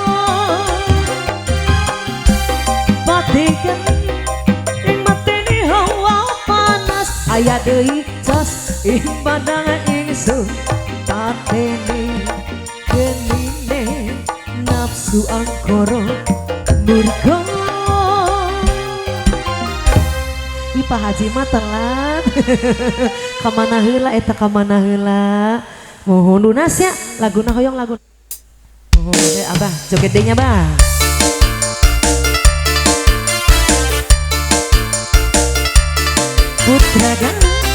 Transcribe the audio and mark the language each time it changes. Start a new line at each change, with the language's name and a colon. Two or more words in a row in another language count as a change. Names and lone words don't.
Javanese: Patikan ing mateni hawa panas,
Sundanese: aya deui
Javanese: cas ing badana ingsun pateni genine nafsu angkara murka.
Sundanese: Pak Haji mah telat. Kamana heula eta kamana heula. Mohon lunas ya laguna hoyong lagu. Mohon abah joget deui nya bah. Putra Galuh.